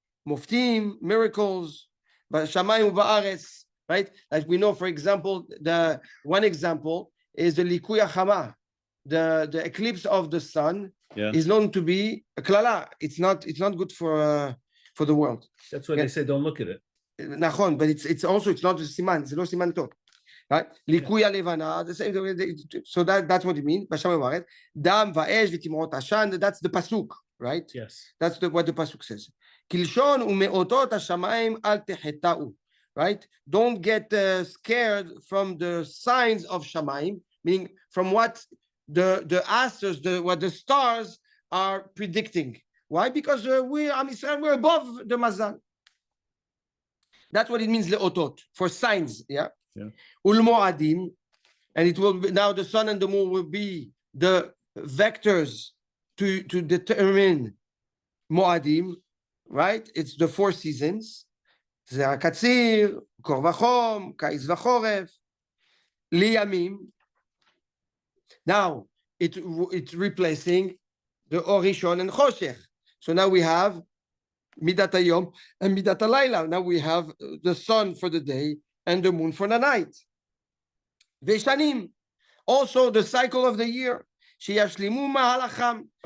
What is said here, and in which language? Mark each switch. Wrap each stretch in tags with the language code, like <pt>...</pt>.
<he>מופתים,</he> <en>miracles,</en> <he>בשמיים ובארץ, right?</he> <en>Like we know, for example, the one example is the ליקוי החמה, the eclipse of the sun Yeah. is known to be a klala. It's not good for the world. That's why they say don't look at it. נכון, but it's also it's not a סימן,</en> <he>זה לא סימן טוב.</he> <en>Right? ליקוי הלבנה, the same, so that's what it means,</en> <he>בשמיים ובארץ, דם ואש ותמרות עשן,</he> <en>that's the pasuk, right? Yes. That's what the pasuk says.</en> <he>כלשון ומאותות השמיים אל תחטאו, right?</he> <en>Don't get scared from the signs of shamayim, meaning from what the asters, what the stars are predicting. Why? Because we're above the mazal. That's what it means leotot, for signs, yeah. Yeah. Ulmoadim, and it will be, now the sun and the moon will be the vectors to determine moadim, right? It's the 4 seasons.</en> <he>זה הקציר, קור וחום, קיץ וחורף, לימים.</he> <en>Now it's replacing the Or Rishon and Choshech. So now we have Midat Hayom and Midat Halayla. Now we have the sun for the day and the moon for the night. Veshanim, also the cycle of the year.</en> <he>Sheyashlimu mahalacham.</he>